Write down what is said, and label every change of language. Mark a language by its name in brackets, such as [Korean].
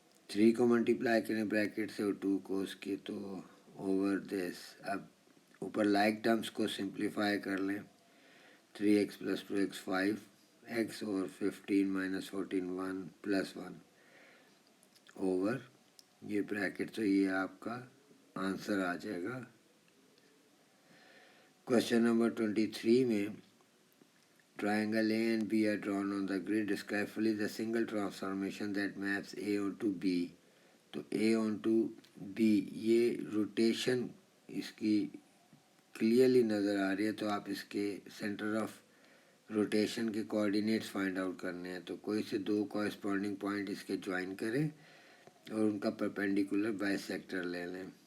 [Urdu] 3 کو ملٹیپلائی کریں بریکٹ سے اور 2 کو اس کی تو اوور دس. اب اوپر لائک ٹرمس کو سمپلیفائی کر لیں. 3x پلس 2x 5x اور 15 - 14 1 پلس 1 اوور یہ بریکٹ. تو یہ آپ کا آنسر آ جائے گا. [English] Question number 23 میں triangle A and B are drawn on the grid. Describe fully the single transformation that maps A onto B. [Urdu] تو A onto B یہ روٹیشن اس کی کلیئرلی نظر آ رہی ہے. تو آپ اس کے سینٹر آف روٹیشن کے کوآرڈینیٹس فائنڈ آؤٹ کرنے ہیں. تو کوئی سے 2 کورسپونڈنگ پوائنٹ اس کے جوائن کریں اور ان کا پرپینڈیکولر بائی سیکٹر لے لیں.